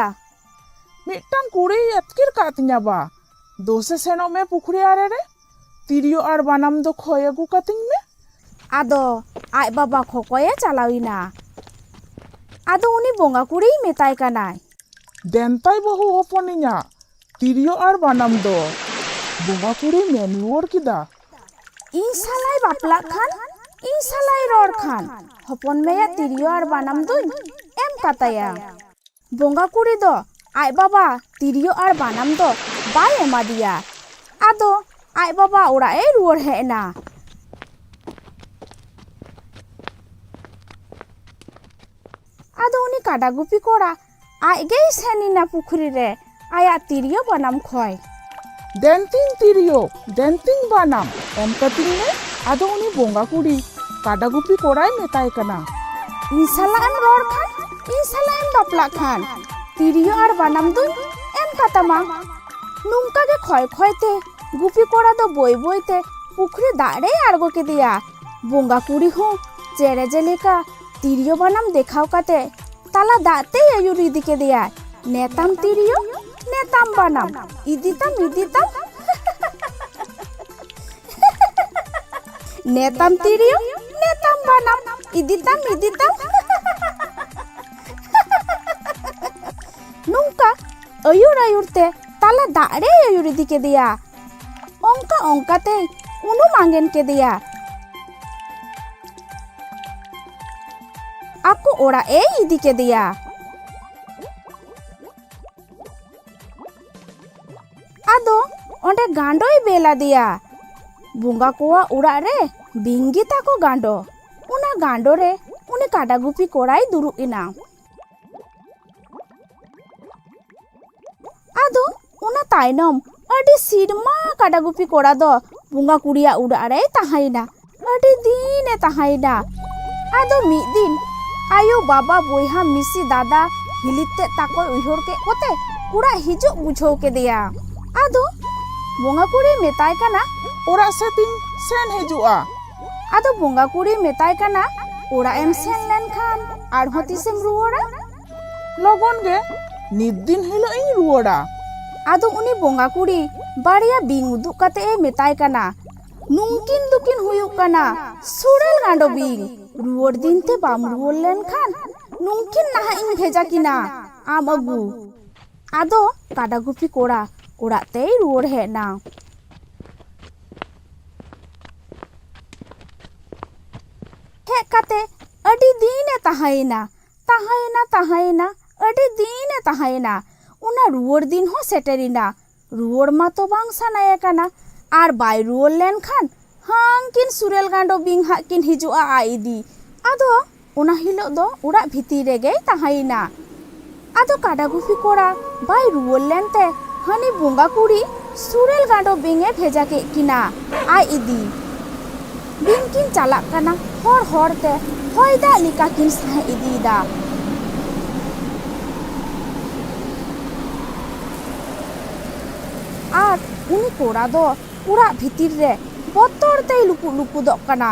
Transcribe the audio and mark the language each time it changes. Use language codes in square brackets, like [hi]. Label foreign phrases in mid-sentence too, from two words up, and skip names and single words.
[sat] मिट्टांग कुड़ी एतकिर कातिnya बा दोसे सेनो में पुखरी आरे रे तिरियो और बानाम दो खोय अगु कातिंग में। आदो आय बाबा खोकोये चलाविना। आदो उनी बोंगा कुड़ी मेताय कनाय, देनताय बहु होपनिया तिरियो और बानाम दो बोंगा कुड़ी मेन रुआर किदा। इन सालाय बापला खान इन सालाय रोड खान हपन मेया तिरियो और बानाम दो एम काताया। बोंगा कुड़ी दो आय बाबा तिरियो और बानाम दो बाय एमा दिया। आदो आय बाबा ओड़ा ए रुआर हेना। आदो उनी काडा गुपी कोड़ा आय गे सेनिना पुखरी रे आया तिरियो बानाम खोय। देनतिंग तिरियो देनतिंग बानाम एम कातिंग में आदो उनी बोंगा कुड़ी काडा गुपी कोड़ाय मेताय कना। इन साला एम रोड खान इन साला एम बापला खान तिरियो और बानाम दो एम कातामा। नुंका के खोय खोयते गुपी कोड़ा दो बोई बोईते पुखरी दाड़े आड़गो के दिया। बोंगा कुड़ी हो चेरे जेलेका तिरियो बानाम देखाव काते ताला दाते आयुर इदी के दिया। नेताम तिरियो नेताम बानाम इदिताम इदिताम नेताम तिरियो नेताम बानाम इदिताम इदिताम नुंका आयुर आयुरते ताला दाड़े आयुर इदी के दिया। ओंका ओंकाते उनु मांगेन के दिया। आपको ओड़ा ए इदी के दिया। आदो ओंडे गांडोई बेला दिया। बुंगा कोआ उड़ा रे बिंगी ताको गांडो उना गांडो रे उनी काडा गुपी कोड़ाई दुरु इना। आदो उना ताइनम अडी सिरमा काडा गुपी कोड़ा दो बुंगा कुड़िया उड़ा रे ताहाइना अडी दीने ताहाइना। आदो मी दिन आयो बाबा बोयहा मिसी दादा हिलिते ताको उइहोर के कोते उड़ा हिजो बुझो के दिया। आदो बोंगा कुड़ी मेताय कना ओड़ा सेतिंग सेन हिजुआ। आदो बोंगा कुड़ी मेताय कना ओड़ा एम सेन लेन खान आरहो तिसेम रुआड़ा लगन गे नित दिन हिलो इन रुआड़ा। आदो उनी बोंगा कुड़ी बाड़िया बिंग उदुक काते ए मेताय कना नुंकिन दुकिन हुयुक कना सुरेल गांडो बिंग रुआड़ दिन ते बाम रुआड़ लेन खान नुंकिन नाहा इन भेजा किना आम अगु। आदो काडा गुपी कोड़ा ओड़ाते रुआड़ हेना। हेज काते अडी दीने ताहायना ताहायना ताहायना अडी दीने ताहायना। उना रुआड़ दिन हो सेटेरिना रुआड़ मा तो बांग सानाया कना आर बाय रुआड़ लेन खान हांकिन सुरेल गांडो बिंग हाकिन हिजुआ आइदी। आदो उना हिलो दो उड़ा भीती रेगे ताहायना। आदो काडा गुपी कोड़ा बाय रुआड़ लेनते हानी बोंगा कुड़ी सुरेल गांडो बिंगे भेजा के किना आय इदी। बिंग किन चालाक कना हर हरते हयदा लिका किन साहे इदीदा। आर उनी कोड़ा दो उड़ा भीतिर रे बतरते लुपु लुपु दो कना।